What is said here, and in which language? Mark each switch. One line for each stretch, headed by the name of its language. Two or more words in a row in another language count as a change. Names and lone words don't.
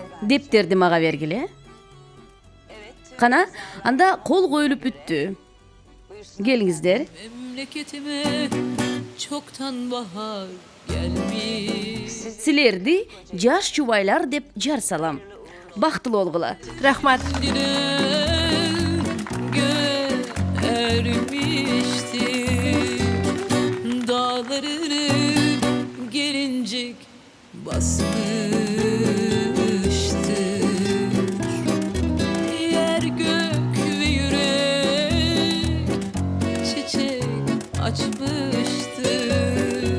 Kyrgyz: Дептерди мага бергиле. Кана, анда кол коюлуп бүттү. Келиңиздер.
Turkish: Memleketime çoktan bahar gelmiş.
Kyrgyz: Силерди жаш чубайлар деп жар салам. Бактылуу болгула. Рахмат.
Turkish: Ermiştir dağlarını gelincik basmıştır. Yer gök ve yürek çiçek açmıştır.